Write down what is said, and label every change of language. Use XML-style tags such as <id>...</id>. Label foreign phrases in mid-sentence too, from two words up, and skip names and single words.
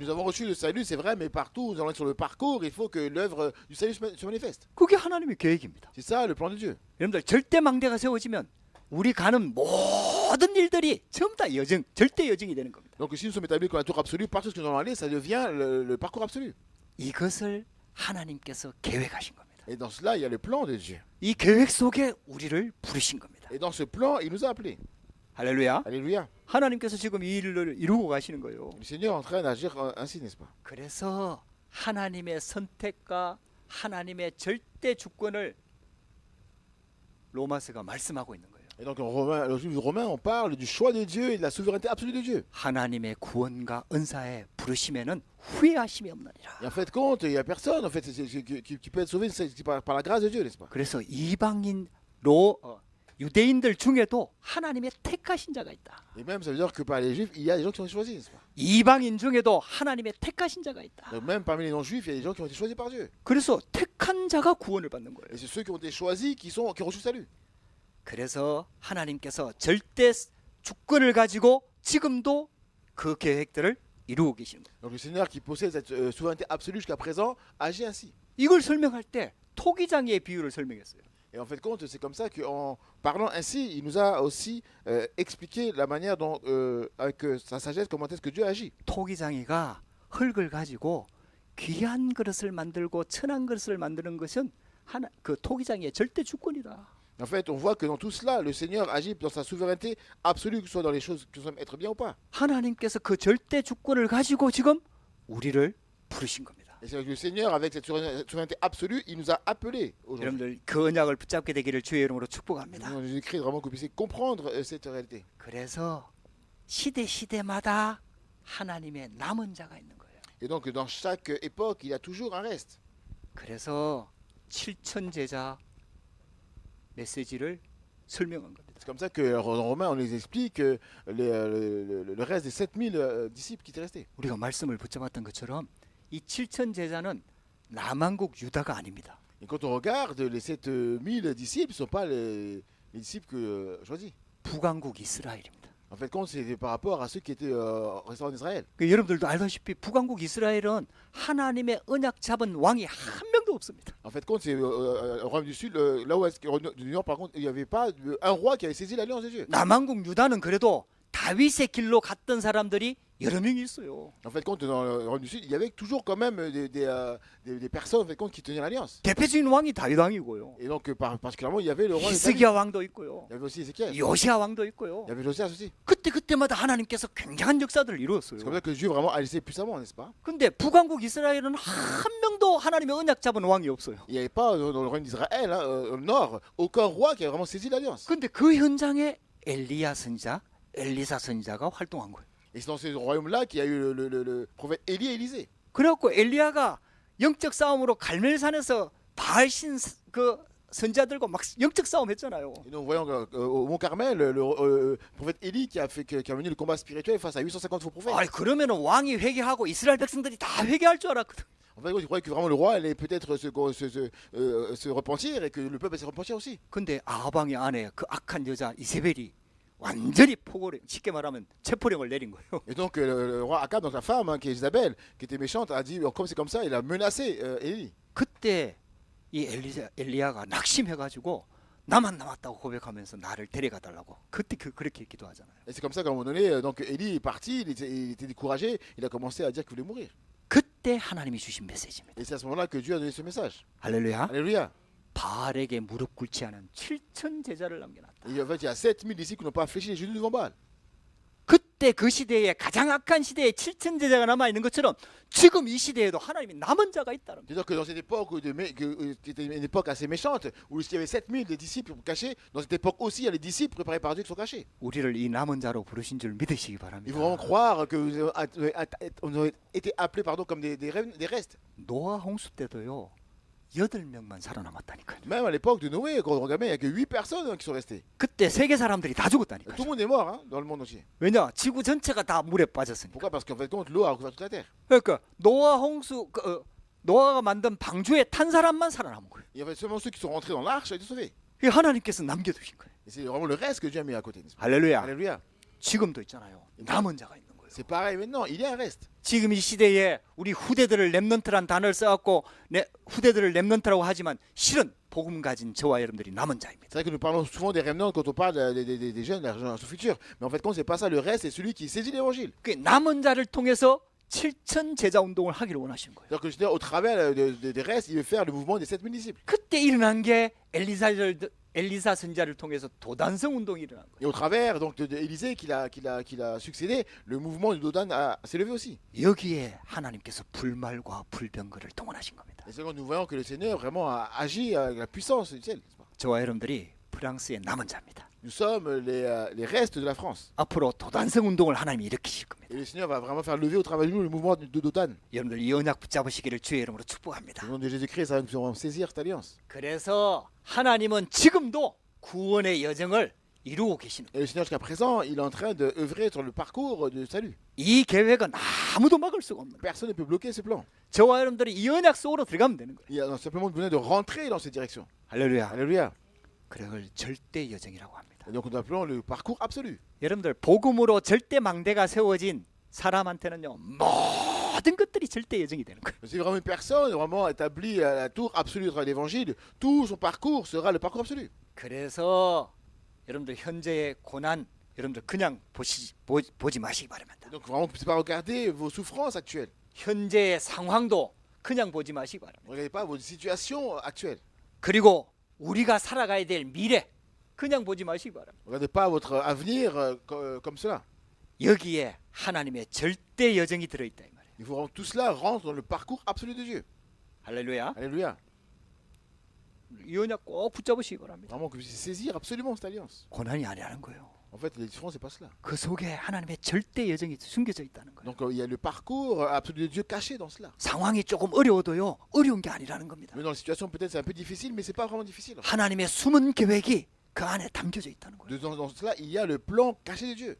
<fr>Donc nous avons reçu le salut, c'est vrai, mais partout, nous allons être sur le parcours, il faut que l'œuvre du salut se manifeste.</fr> <ko>그게 하나님의 계획입니다.</ko> <fr>C'est ça le plan de Dieu.</fr> <ko>여러분들 절대 망대가 세워지면 우리 가는 모든 일들이 전부 다 여정, 절대 여정이 되는 겁니다.</ko> <fr>Donc si nous sommes établis comme la tour absolue, partout ce que nous allons aller, ça devient le parcours absolu.</fr> <ko>이것을 하나님께서 계획하신 겁니다.</ko> <fr>Et dans cela, il y a le plan de Dieu.</fr> <ko>이 계획 속에 우리를 부르신 겁니다.</ko> <fr>Et dans ce plan, il nous a appelés.</fr> <ko>할렐루야.</ko> <fr>Alléluia.</fr> <ko>하나님께서 지금 이 일을 이루고 가시는 거예요.</ko> <fr>Le Seigneur est en train d'agir ainsi, n'est-ce pas?</fr> <ko>그래서 하나님의 선택과 하나님의 절대 주권을 로마서가 말씀하고 있는 거예요.</ko> <fr>Et donc, le livre romain, on parle du choix de Dieu et de la souveraineté absolue de Dieu.</fr> <ko>하나님의 구원과 은사에 부르시면은 후회하심이 없느니라.</ko> <fr>Et en fait, compte, il n'y a personne en fait, qui peut être sauvé par la grâce de Dieu, n'est-ce pas?</fr> <ko>그래서 이방인 유대인들 중에도 하나님의 택하신 자가 있다.</ko> <fr>Et même, ça veut dire que par les Juifs, il y a des gens qui ont été choisis, n'est-ce pas?</fr> <ko>이방인 중에도 하나님의 택하신 자가 있다.</ko> <fr>Donc, même parmi les non-juifs, il y a des gens qui ont été choisis par Dieu.</fr> <ko>그래서 택한 자가 구원을 받는 거예요.</ko> <fr>Et c'est ceux qui ont été choisis qui ont reçu le salut.</fr> <ko>그래서 하나님께서 절대 주권을 가지고 지금도 그 계획들을 이루고 계시는 거예요.</ko> <fr>Donc, le Seigneur qui possède cette souveraineté absolue jusqu'à présent agit ainsi.</fr> <ko>이걸 설명할 때 토기장의 비유를 설명했어요.</ko> <fr>Et en fait, compte, c'est comme ça qu'en parlant ainsi, il nous a aussi expliqué la manière dont, avec sa sagesse, comment est-ce que Dieu agit.</fr> <ko>토기장이가 흙을 가지고 귀한 그릇을 만들고 천한 그릇을 만드는 것은 그 토기장의 절대 주권이다.</ko> <fr>En fait, on voit que dans tout cela, le Seigneur agit dans sa souveraineté absolue, que ce soit dans les choses que nous sommes être bien ou pas.</fr> <ko>하나님께서 그 절대 주권을 가지고 지금 우리를 부르신 겁니다.</ko> <fr>Et c'est avec le Seigneur, avec cette souveraineté absolue, il nous a appelés aujourd'hui.</fr> <ko>여러분들 그 언약을 붙잡게 되기를 주의 이름으로 축복합니다.</ko> <fr>Nous Jésus-Christ, vraiment que vous puissiez comprendre cette réalité.</fr> <ko>그래서 시대마다 하나님의 남은 자가 있는 거예요.</ko> <fr>Et donc, dans chaque époque, il y a toujours un reste.</fr> <ko>그래서 7천 제자 메시지를 설명한 겁니다.</ko> <fr>C'est comme ça que en Romains, on nous explique le reste des 7000 disciples qui étaient restés.</fr> <ko>우리가 말씀을 붙잡았던 것처럼 이 7천 제자는 남한국 유다가 아닙니다.</ko> <fr>Et quand on regarde, les 7000 disciples ne sont pas les disciples que choisis.</fr> <ko>북왕국 이스라엘입니다.</ko> <fr>En fait, compte, c'est par rapport à ceux qui étaient restés en Israël.</fr> <ko>그 여러분들도 알다시피 북왕국 이스라엘은 하나님의 언약 잡은 왕이 한 명도 없습니다.</ko> <fr>En fait, compte, c'est au royaume du Sud, là où est-ce du Nord, par contre, il n'y avait pas un roi qui avait saisi l'alliance de Dieu.</fr> <ko>남왕국 유다는 그래도 다윗의 길로 갔던 사람들이 여러 명이 있어요.</ko> <fr>En fait, compte, dans le royaume du Sud, il y avait toujours quand même des personnes en fait, compte, qui tenaient l'alliance.</fr> <ko>대표적인 왕이 다윗 왕이고요.</ko> <fr>Et donc, particulièrement, il y avait le roi de David.</fr> <ko>히스기야 왕도 있고요.</ko> <fr>Il y avait aussi Ézéchiel. Il</fr> <ko>요시야 왕도 있고요.</ko> <fr>y avait Josias aussi.</fr> <ko>그때마다 하나님께서 굉장한 역사들을 이루었어요.</ko> <fr>C'est comme ça que Dieu vraiment agissait puissamment, n'est-ce pas?</fr> <ko>근데 북왕국 이스라엘은 한 명도 하나님의 언약 잡은 왕이 없어요.</ko> <fr>Il n'y avait pas dans le royaume d'Israël, hein, au nord, aucun roi qui avait vraiment saisi l'alliance.</fr> <ko>근데 그 현장에 엘리야 선지자, 엘리사 선지자가 활동한 거예요.</ko> <fr>Et c'est dans ce royaume-là qu'il y a eu le prophète Élie et Élisée.</fr> <ko>그래갖고 엘리야가 영적 싸움으로 갈멜산에서 바알신 그 선지자들과 막 영적 싸움 했잖아요.</ko> <fr>Et donc, voyons au Mont Carmel, le prophète Élie qui a mené le combat spirituel face à 850 faux prophètes.</fr> <ko>아이 그러면은 왕이 회개하고 이스라엘 백성들이 다 회개할 줄 알았거든.</ko> <fr>En fait, je croyais que vraiment le roi allait peut-être se repentir et que le peuple allait se repentir aussi.</fr> <ko>근데 아하방의 아내 그 악한 여자 이세벨이 완전히 포고를 쉽게 말하면 체포령을 내린 거예요.</ko> <fr>Et donc, le roi Akab, donc la femme, hein, qui est Isabelle, qui était méchante, a dit, comme c'est comme ça, il a menacé Élie.</fr> <ko>그때 이 엘리야가 낙심해가지고 나만 남았다고 고백하면서 나를 데려가 달라고 그때 그렇게 기도하잖아요.</ko> <fr>Et c'est comme ça qu'à un moment donné, donc Élie est parti, il était découragé, il a commencé à dire qu'il voulait mourir.</fr> <ko>그때 하나님이 주신 메시지입니다.</ko> <fr>Et c'est à ce moment-là que Dieu a donné ce message.</fr> <ko>할렐루야.</ko> <fr>Alléluia.</fr> <ko>바알에게 무릎 꿇지 않은 7천 제자를 남겨놨다.</ko> <fr>Et en fait, il y a 7000 disciples qui n'ont pas fléchi les genoux devant Baal.</fr> <ko>그때 그 시대에 가장 악한 시대에 7천 제자가 남아 있는 것처럼 지금 이 시대에도 하나님이 남은 자가 있다는 거예요.</ko> <fr>C'est-à-dire que dans cette époque, qui était une époque assez méchante, où il y avait 7000 des disciples cachés, dans cette époque aussi, il y a les disciples préparés par Dieu qui sont cachés.</fr> <ko>우리를 이 남은 자로 부르신 줄 믿으시기</ko> <fr>Il</fr> <ko>바랍니다.</ko> <fr>faut vraiment croire que vous avez été appelés comme des restes.</fr> <ko>노아 홍수 때도요 8명만 살아남았다니까요.</ko> <fr>Même à l'époque de Noé, quand on regardait, il n'y a que 8 personnes qui sont restées.</fr> <ko>그때 세계 사람들이 다</ko> <fr>Tout</fr> <ko>죽었다니까요.</ko> <fr>le monde est mort hein, dans le monde entier.</fr> <ko>왜냐? 지구 전체가 다 물에 빠졌으니까.</ko> <fr>Pourquoi? Parce qu'en fait, l'eau a recouvert toute la terre.</fr> <ko>그러니까 노아 홍수 노아가 만든 방주에 탄 사람만 살아남은 거예요.</ko> <fr>Il y avait seulement ceux qui sont rentrés dans l'arche et été sauvés.</fr> <ko>이게 하나님께서 남겨두신 거예요.</ko> <fr>Et c'est vraiment le reste que Dieu a mis à côté. n'est-ce pas?</fr> <ko>할렐루야.</ko> <fr>Alléluia.</fr> <ko>지금도 있잖아요. 남은 자가 있는 거예요.</ko> <fr>C'est pareil maintenant, il y a un reste.</fr> <ko>지금 이 시대에 우리 후대들을 렘넌트란 단어를 써갖고 후대들을 렘넌트라고 하지만 실은 복음 가진 저와 여러분들이 남은 자입니다.</ko> <fr>C'est vrai que nous parlons souvent des remnants quand on parle des jeunes, de la génération future. Mais en fait, c'est pas ça. Le reste, c'est celui qui saisit l'évangile.</fr> <ko>그 남은 자를 통해서 7천 제자 운동을 하기를 원하시는 거예요.</ko> <fr>C'est-à-dire que je veux dire, au travers des restes, il veut faire le mouvement des 7000 disciples.</fr> <ko>그때 일어난 게 엘리사 선지자를 통해서 도단성 운동이 일어난 거예요.</ko> <fr>Et au travers donc d'Élisée qu'il a succédé, le mouvement du Dodan s'est levé aussi.</fr> <ko>여기에 하나님께서 불말과 불병거를 동원하신 겁니다.</ko> <fr>Et c'est quand nous voyons que le Seigneur vraiment a agi avec la puissance du ciel. n'est-ce pas?</fr> <ko>저와 여러분들이 프랑스의 남은 자입니다.</ko> <fr>Nous sommes les restes de la France.</fr> <ko>앞으로 도단성 운동을 하나님이 일으키실 겁니다.</ko> <fr>Et le Seigneur va vraiment faire lever au travers de nous le mouvement de Dotan.</fr> <ko>여러분들 이 언약 붙잡으시기를 주의 이름으로 축복합니다.</ko> <fr>Au nom de Jésus-Christ, ça va nous faire saisir cette alliance.</fr> <ko>그래서 하나님은 지금도 구원의 여정을 이루고 계시는</ko> <fr>Et le Seigneur jusqu'à présent, il est en train d'œuvrer sur le parcours de salut.</fr> <ko>이 계획은 아무도 막을 수가 없는 거예요.</ko> <fr>Personne ne peut bloquer ce plan.</fr> <ko>저와 여러분들이 이 언약 속으로 들어가면 되는 거예요.</ko> <fr>Il a simplement besoin de rentrer dans cette direction.</fr> <ko>할렐루야.</ko> <fr>Alléluia.</fr> <ko>그걸 절대 여정이라고 합니다.</ko> <fr>Et donc nous appelons le parcours absolu.</fr> <ko>여러분들 복음으로 절대 망대가 세워진 사람한테는요 모든 것들이 절대 여정이 되는 거예요.</ko> <fr>C'est vraiment une personne vraiment établie à la tour absolue de l'évangile. Tout son parcours sera le parcours absolu.</fr> <ko>그래서 여러분들 현재의 고난 여러분들 그냥 보지 마시기 바랍니다.</ko> <fr>Donc vraiment, c'est pas regarder vos souffrances actuelles.</fr> <ko>현재의 상황도 그냥 보지 마시기 바랍니다.</ko> <fr>Ne regardez pas vos situations actuelles.</fr> <ko>그리고 우리가 살아가야 될 미래 그냥 보지 마시기 바랍니다.</ko> <fr>Ne regardez pas votre avenir comme cela.</fr> <ko>여기에 하나님의 절대 여정이 들어있다 이 말이에요.</ko> <fr>Il faut vraiment tout cela rentre dans le parcours absolu de Dieu.</fr> <ko>할렐루야.</ko> <fr>Alléluia.</fr> <ko>이 언약 꼭 붙잡으시기 바랍니다.</ko> <fr>Vraiment que vous puissiez saisir absolument cette alliance.</fr> <ko>고난이 아니라는 거예요.</ko> <fr>En fait, les différences, c'est pas cela.</fr> <ko>그 속에 하나님의 절대 여정이 숨겨져 있다는 거예요.</ko> <fr>Donc il y a le parcours absolu de Dieu caché dans cela.</fr> <ko>상황이 조금 어려워도요. 어려운 게 아니라는 겁니다.</ko> <fr>Mais dans la situation, peut-être c'est un peu difficile, mais c'est pas vraiment difficile.</fr> <ko>하나님의 숨은 계획이 그 안에 담겨져 있다는 거예요.</ko> <fr>Dans cela, il y a le plan caché de Dieu.</fr>